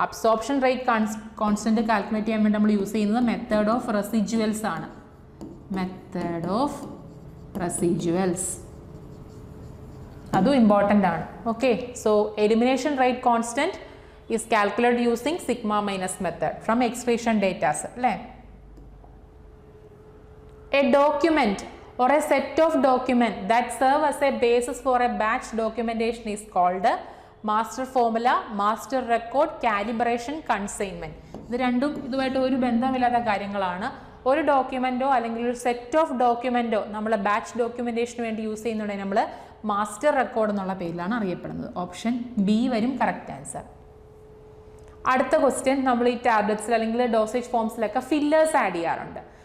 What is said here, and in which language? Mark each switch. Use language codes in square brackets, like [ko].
[ml] Absorption rate constant calculate ചെയ്യാൻ വേണ്ടി നമ്മൾ യൂസ് ചെയ്യുന്നത് മെത്തേഡ് ഓഫ് റെസിജ്വൽസ് ആണ്. മെത്തേഡ് ഓഫ് റെസിജ്വൽസ് അതും ഇമ്പോർട്ടൻ്റ് ആണ്. [en] okay, so elimination rate constant is calculate using sigma minus method from excretion datas [ml] അല്ലേ? [en] A document or a set of document that serve as a basis for a batch documentation is called master formula, master record, calibration, consignment. [ml] ഇത് രണ്ടും ഇതുമായിട്ട് ഒരു ബന്ധമില്ലാത്ത കാര്യങ്ങളാണ്. ഒരു ഡോക്യുമെൻറ്റോ അല്ലെങ്കിൽ ഒരു സെറ്റ് ഓഫ് ഡോക്യുമെൻറ്റോ നമ്മൾ ബാച്ച് ഡോക്യുമെൻറ്റേഷന് വേണ്ടി യൂസ് ചെയ്യുന്നുണ്ടെങ്കിൽ നമ്മൾ മാസ്റ്റർ റെക്കോർഡ് എന്നുള്ള പേരിലാണ് അറിയപ്പെടുന്നത്. ഓപ്ഷൻ ബി വരും കറക്റ്റ് ആൻസർ. അടുത്ത ക്വസ്റ്റ്യൻ, നമ്മൾ ഈ ടാബ്ലറ്റ്സിൽ അല്ലെങ്കിൽ ഡോസേജ് ഫോംസിലൊക്കെ ഫില്ലേഴ്സ് ആഡ് ചെയ്യാറുണ്ട്.